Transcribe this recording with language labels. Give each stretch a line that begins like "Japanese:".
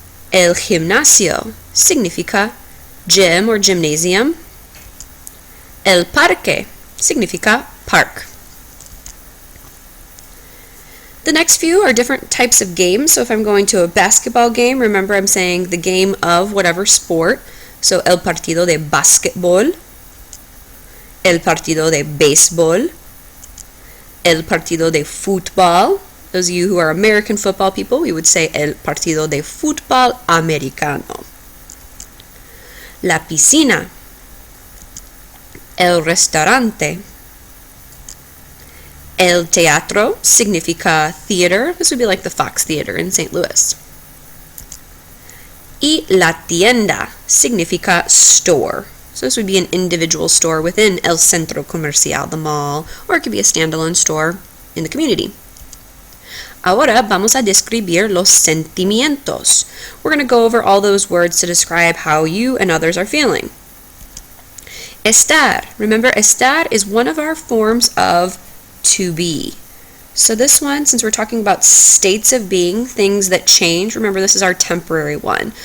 Spanish: El gimnasio significa
English: gym or gymnasium.
Spanish: El parque significa park.
English: The next few are different types of games. So if I'm going to a basketball game, remember I'm saying the game of whatever sport.
Spanish: So el partido de basquetbol, el partido de béisbol, el partido de fútbol.
English: Those of you who are American football people, we would say
Spanish: el partido de fútbol americano. La piscina, el restaurante. El teatro significa
English: theater. This would be like the Fox Theater in St. Louis.
Spanish: Y la tienda significa store.
English: So this would be an individual store within
Spanish: el centro comercial,
English: the mall, or it could be a standalone store in the community.
Spanish: Ahora vamos a describir los sentimientos.
English: We're going to go over all those words to describe how you and others are feeling. Estar. Remember, estar is one of our forms of to be. So this one, since we're talking about states of being, things that change, remember this is our temporary one.